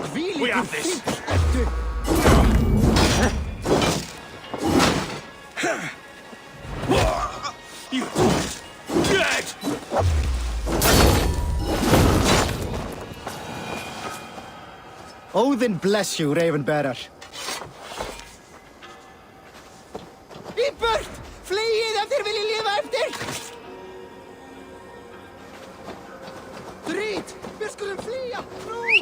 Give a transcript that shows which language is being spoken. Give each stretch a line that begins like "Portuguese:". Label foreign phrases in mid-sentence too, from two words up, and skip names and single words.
English: We have this! You dead! Odin bless you, Ravenbearer.
Icelandic: Í burt! Fleið ef þér viljið lifa eftir! Drít! Við skulum flýja! Nú!